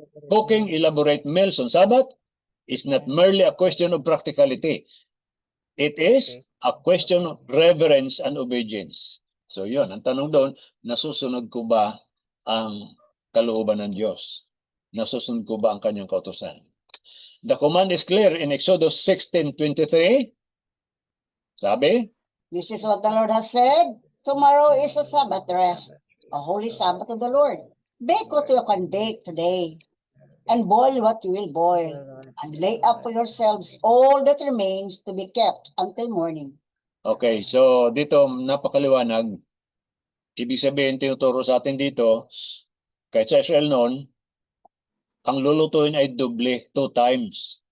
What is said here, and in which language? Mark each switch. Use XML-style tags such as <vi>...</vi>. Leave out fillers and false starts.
<en>Cooking elaborate meals on Sabbath is not merely a question of practicality. It is a question of reverence and obedience.</en> <tl>So yun, ang tanong doon, nasusunod ko ba ang kalooban ng Diyos? Nasusunod ko ba ang kanyang kautusan?</tl> <en>The command is clear in Exodus 16:23.</en> <tl>Sabi,</tl> <en>This is what the Lord has said. Tomorrow is a Sabbath rest, a holy Sabbath of the Lord. Bake what you can bake today, and boil what you will boil, and lay up for yourselves all that remains to be kept until morning.</en> <tl>okay, so dito napakaliwanag. Ibig sabihin, tinuturo sa atin dito, kahit sa Israel noon, ang lulutuin ay doble, 2 times.</tl>